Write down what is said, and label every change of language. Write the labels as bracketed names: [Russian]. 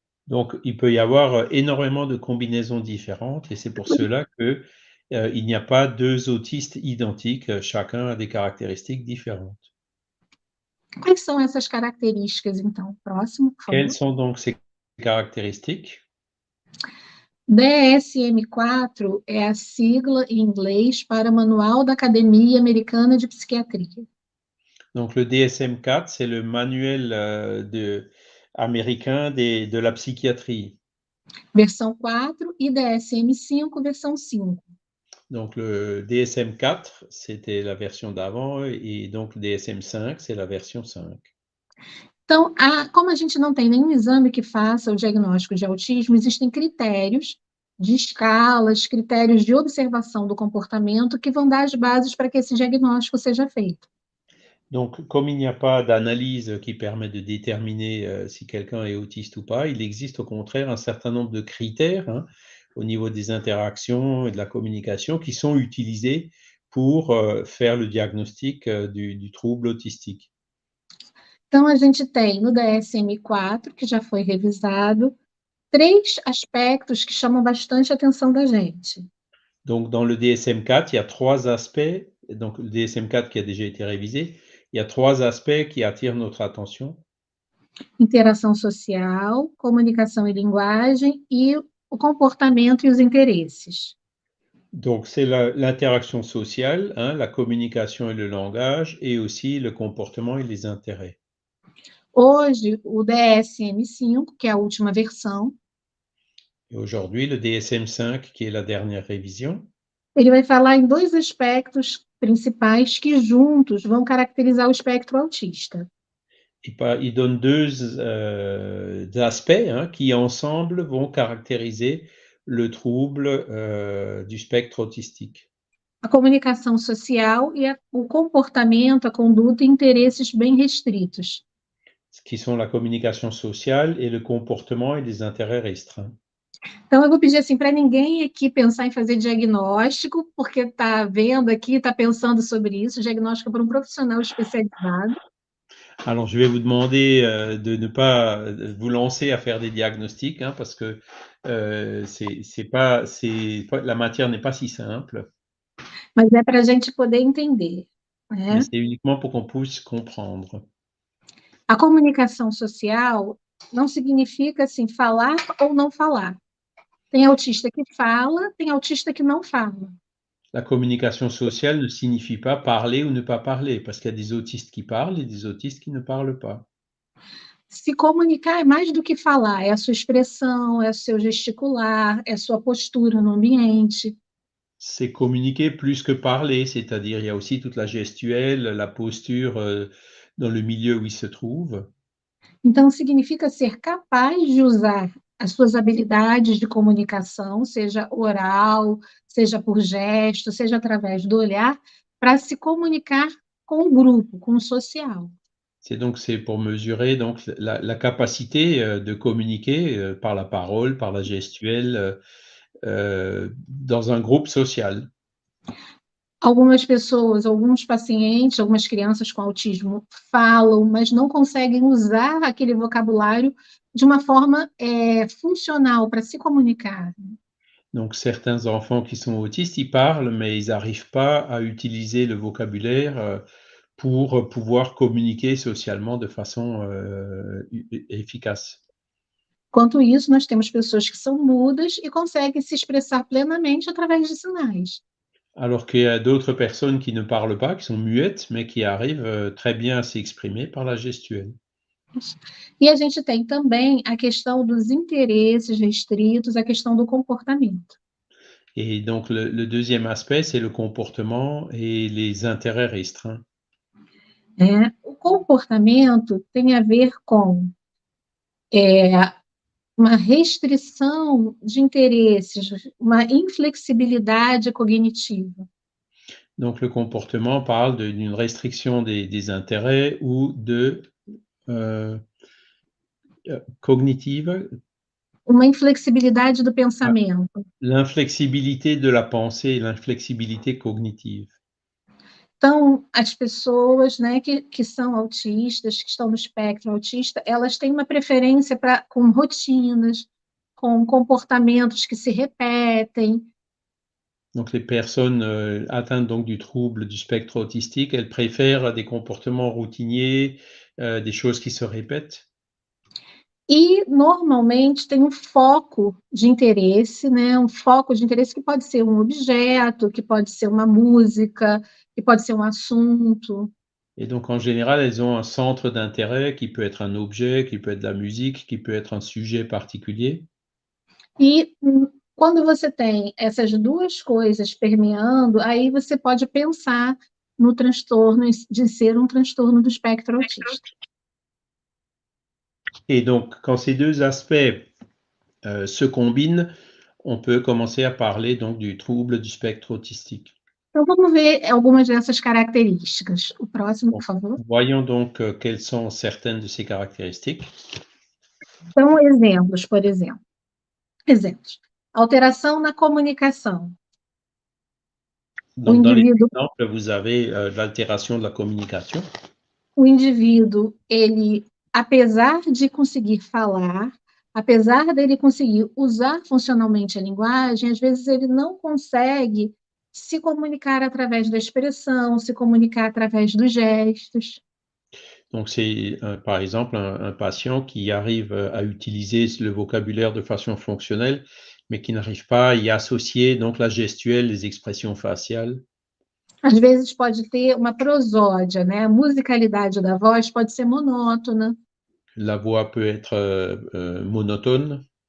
[French] Donc il peut y avoir énormément de combinaisons différentes et c'est pour cela que il n'y a pas 2 autistes identiques, chacun a des caractéristiques différentes. [Portuguese] Quais são essas características, então? Próximo, por favor. [French] Quelles sont donc ces caractéristiques? [Portuguese] DSM-4 é a sigla em inglês para Manual da Academia Americana de Psiquiatria. [French] Donc le DSM-4, c'est le manuel américain de la psychiatrie. [Portuguese] Versão 4 e DSM-5, versão 5. [French] Donc le DSM-4, c'était la version d'avant et donc le DSM-5, c'est la version 5. [Portuguese] Então, como a gente não tem nenhum exame que faça o diagnóstico de autismo, existem critérios de escalas, critérios de observação do comportamento que vão dar as bases para que esse diagnóstico seja feito. [French] Donc, comme il n'y a pas d'analyse qui permet de déterminer si quelqu'un est autiste ou pas, il existe au contraire un certain nombre de critères, hein, au niveau des interactions et de la communication qui sont utilisés pour faire le diagnostic du trouble autistique. [Portuguese] Então, a gente tem no DSM-4, que já foi revisado, 3 aspectos que chamam bastante a atenção da gente. [French] Donc, dans le DSM-4, il y a 3 aspects, donc le DSM-4 qui a déjà été révisé, il y a 3 aspects qui attirent notre attention. [Portuguese] Interação social, comunicação e linguagem e o comportamento e os interesses. [French] Donc, c'est l'interaction sociale, hein, la communication et le langage, et aussi le comportement et les intérêts. [Portuguese] Hoje, o DSM-5, que é a última versão, [French] Et aujourd'hui, le DSM-5, qui est la dernière révision, [Portuguese] ele vai falar em 2 aspectos principais que juntos vão caracterizar o espectro autista. [French] il donne 2 aspects, hein, qui ensemble vont caractériser le trouble du spectre autistique. [Portuguese] A comunicação social e o comportamento, a conduta e interesses bem restritos. [French] Qui sont la communication sociale et le comportement et les intérêts restreints. [Portuguese] Então, eu vou pedir assim para ninguém aqui pensar em fazer diagnóstico, porque está vendo aqui, está pensando sobre isso, diagnóstico para um profissional especializado. [French] Alors, je vais vous demander de ne pas vous lancer à faire des diagnostics, hein, parce que la matière n'est pas si simple. [Portuguese] Mas é para a gente poder entender, né? [French] Mais c'est uniquement pour qu'on puisse comprendre. [Portuguese] A comunicação social não significa assim falar ou não falar. Tem autista que fala, tem autista que não fala. [French] La communication sociale ne signifie pas parler ou ne pas parler, parce qu'il y a des autistes qui parlent et des autistes qui ne parlent pas. [Portuguese] Se comunicar é mais do que falar, é a sua expressão, é o seu gesticular, é a sua postura no ambiente. [French] C'est communiquer plus que parler, c'est-à-dire il y a aussi toute la gestuelle, la posture, dans le milieu où il se trouve. [Portuguese] Então, significa ser capaz de usar as suas habilidades de comunicação, seja oral, seja por gesto, seja através do olhar, para se comunicar com o grupo, com o social. [French] C'est pour mesurer donc la capacité, de communiquer, par la parole, par la gestuelle, dans un groupe social. [Portuguese] Algumas pessoas, alguns pacientes, algumas crianças com autismo falam, mas não conseguem usar aquele vocabulário de uma forma funcional para se comunicar. [French] Donc certains enfants qui sont autistes, ils parlent, mais ils n'arrivent pas à utiliser le vocabulaire, pour pouvoir communiquer socialement de façon, efficace. [Portuguese] Enquanto isso, nós temos pessoas que são mudas e conseguem se expressar plenamente através de sinais. [French] Alors qu'il y a d'autres personnes qui ne parlent pas, qui sont muettes, mais qui arrivent, très bien à s'exprimer par la gestuelle. [Portuguese] E a gente tem também a questão dos interesses restritos, a questão do comportamento. [French] Et donc le 2e aspect, c'est le comportement et les intérêts restreints. [Portuguese] O comportamento tem a ver com uma restrição de interesses, uma inflexibilidade cognitiva. [French] Donc le comportement parle d'une restriction des intérêts ou cognitive. [Portuguese] Uma inflexibilidade do pensamento. [French] L'inflexibilité de la pensée et l'inflexibilité cognitive. [Portuguese] Então, as pessoas, né, que são autistas, que estão no espectro autista, elas têm uma preferência com rotinas, com comportamentos que se repetem. [French] Donc les personnes, atteintes donc du trouble du spectre autistique, elles préfèrent des comportements routiniers, des choses qui se répètent. [Portuguese] E, normalmente, tem um foco de interesse, né, um foco de interesse que pode ser um objeto, que pode ser uma música, que pode ser um assunto. [French] Et donc en général, elles ont un centre d'intérêt qui peut être un objet, qui peut être de la musique, qui peut être un sujet particulier. [Portuguese] E quando você tem essas duas coisas permeando, aí você pode pensar no transtorno de ser um transtorno do espectro autista. [French] Et donc quand ces 2 aspects, se combinent, on peut commencer à parler donc du trouble du spectre autistique. [Portuguese] Então vamos ver algumas dessas características. O próximo, por favor. [French] Voyons donc, quelles sont certaines de ces caractéristiques. [Portuguese] Então, exemplos, por exemplo. Exemplos. Alteração na comunicação. [French] Donc dans les exemples, vous avez, l'altération de la communication. [Portuguese] O indivíduo, ele, apesar de conseguir falar, apesar dele conseguir usar funcionalmente a linguagem, às vezes ele não consegue se comunicar através da expressão, se comunicar através dos gestos. [French] Donc c'est, par exemple, un patient qui arrive, à utiliser le vocabulaire de façon fonctionnelle, mais qui n'arrive pas à y associer donc la gestuelle, les expressions faciales. [Portuguese] Às vezes pode ter uma prosódia, né? A musicalidade da voz pode ser monótona. [French] La voix peut être, monotone.